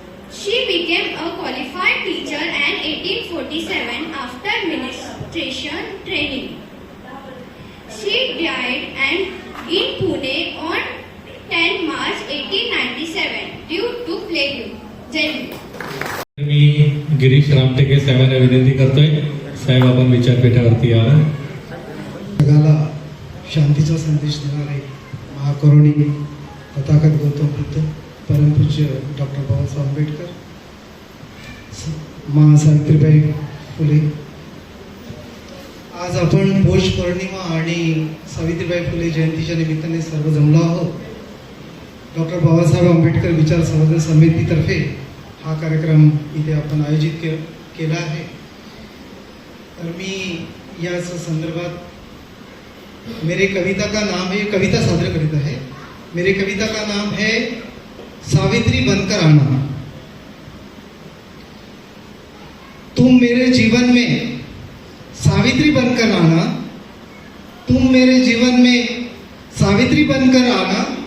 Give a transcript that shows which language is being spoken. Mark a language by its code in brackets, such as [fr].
[en] She became a qualified teacher in 1847 after administration training. She died in Pune on 10 March 1897 due to plague. Jai Hind. [mr] मी गिरीश रामटेके साहेबांना विनंती करतोय, साहेब आपण विचारपीठावरती यावं. जगाला शांतीचा संदेश देणारे महाकरुणी तथागत गौतम बुद्ध, परमपूज्य डॉक्टर बाबासाहेब आंबेडकर, सावित्रीबाई फुले. आज आपण पौष पौर्णिमा आणि सावित्रीबाई फुले जयंतीच्या निमित्ताने सर्व जमलो आहोत. डॉक्टर बाबासाहेब आंबेडकर विचार संवर्धन समितीतर्फे हा कार्यक्रम इथे आपण आयोजित केला आहे. तर मी याच संदर्भात [hi] मेरे कविता का नाम है, [mr] कविता सादर करीत आहे. [hi] मेरे कविता का नाम है सावित्री बनकर आना. तुम मेरे जीवन में सावित्री बनकर आना. तुम मेरे जीवन में सावित्री बनकर आना.